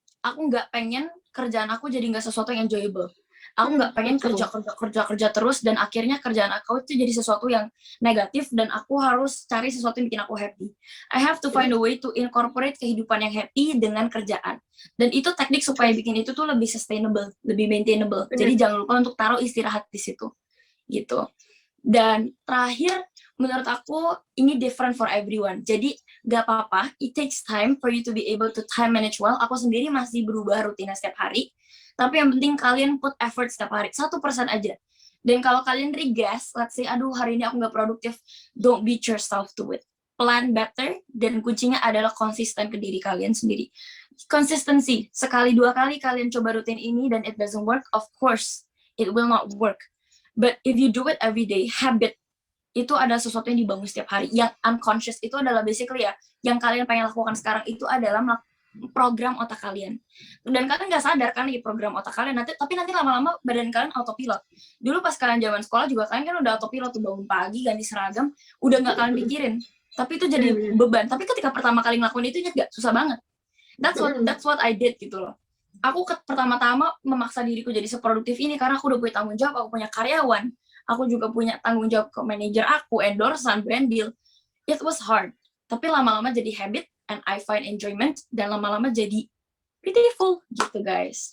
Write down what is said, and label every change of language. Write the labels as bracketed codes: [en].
[id] Aku nggak pengen kerjaan aku jadi nggak sesuatu yang enjoyable. Aku nggak pengen kerja terus dan akhirnya kerjaan aku itu jadi sesuatu yang negatif dan aku harus cari sesuatu yang bikin aku happy. [en] I have to find a way to incorporate [id] kehidupan yang happy dengan kerjaan. Dan itu teknik supaya bikin itu tuh lebih sustainable, lebih maintainable. Jadi jangan lupa untuk taruh istirahat di situ. Gitu. Dan terakhir, menurut aku ini [en] different for everyone. [id] Jadi gak apa-apa, [en] it takes time for you to be able to time manage well. [id] Aku sendiri masih berubah rutinnya setiap hari. Tapi yang penting kalian [en] put effort [id] setiap hari, 1% aja. Dan kalau kalian regress, [en] let's say, [id] aduh hari ini aku nggak produktif, [en] don't beat yourself to it. Plan better, [id] dan kuncinya adalah konsisten ke diri kalian sendiri. Consistency, sekali dua kali kalian coba rutin ini dan [en] it doesn't work, of course, it will not work. But if you do it every day, habit, [id] itu adalah sesuatu yang dibangun setiap hari. Yang unconscious itu adalah basically ya, yang kalian pengen lakukan sekarang itu adalah program otak kalian, dan kalian nggak sadar kan di program otak kalian tapi nanti lama-lama badan kalian autopilot. Dulu pas kalian zaman sekolah juga kalian kan udah autopilot tuh, bangun pagi ganti seragam udah nggak kalian pikirin, tapi itu jadi beban. Tapi ketika pertama kali ngelakuin itu nggak susah banget. [en] That's what I did [id] gitu loh. Aku pertama-tama memaksa diriku jadi seproduktif ini karena aku udah punya tanggung jawab, aku punya karyawan, aku juga punya tanggung jawab ke manajer aku, endorsean, brand deal. [en] It was hard, [id] tapi lama-lama jadi habit [en] and I find enjoyment, [id] dan lama-lama jadi beautiful gitu guys.